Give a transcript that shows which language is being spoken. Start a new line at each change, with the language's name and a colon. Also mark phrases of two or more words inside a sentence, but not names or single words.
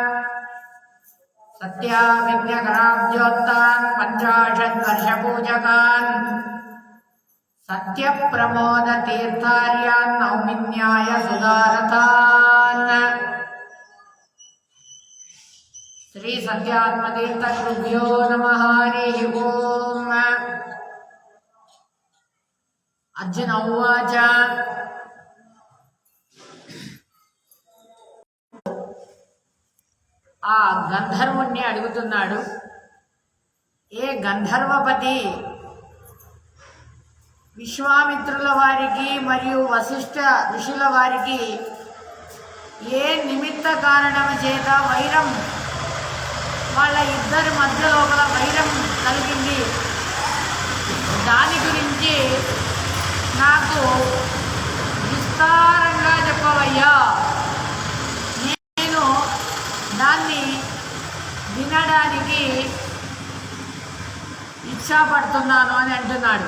Sanskrit: सत्याविज्ञकराब्जोत्तान् पञ्चाशद्वर्षपूजकान् सत्यप्रमोद तीर्थार्यान् नौमिन्याय सुधारतान्। श्री सत्यात्मतीर्थ गुरुभ्यो नमः। हरिः ओम्।
Telugu: अर्जुन उवाच ఆ గంధర్వుణ్ణి అడుగుతున్నాడు, ఏ గంధర్వపతి విశ్వామిత్రుల వారికి మరియు వశిష్ఠ ఋషుల వారికి ఏ నిమిత్త కారణము చేత వైరం, వాళ్ళ ఇద్దరి మధ్య లోపల వైరం కలిగింది, దాని గురించి నాకు విస్తారంగా చెప్పవయ్యా, నేను దాన్ని వినడానికి ఇచ్ఛాపడుతున్నాను అని అంటున్నాడు.